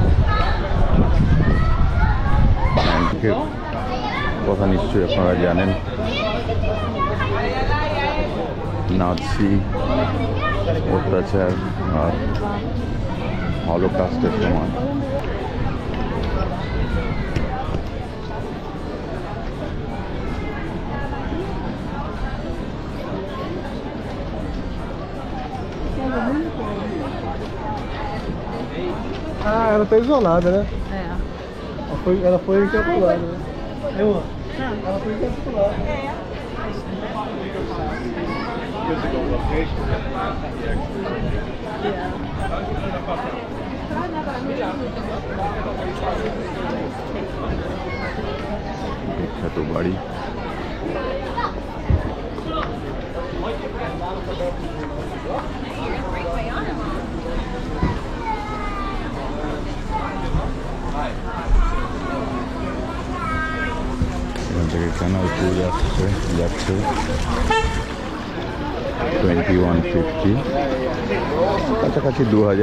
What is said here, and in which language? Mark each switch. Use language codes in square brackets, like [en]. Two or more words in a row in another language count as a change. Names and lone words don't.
[bn] ফ্র্যাঙ্কের কথা নিশ্চয়ই আপনারা জানেন, নাৎসি অত্যাচার আর হলোকাস্টের সময় [pt] ela tá isolada, né? É. Ela foi encapsulada, né? Ela foi encapsulada. [bn] বিখ্যাত বাড়ি। এখান থেকে ক্যানাল ট্যুর যাচ্ছে 2150, কাছাকাছি 2000।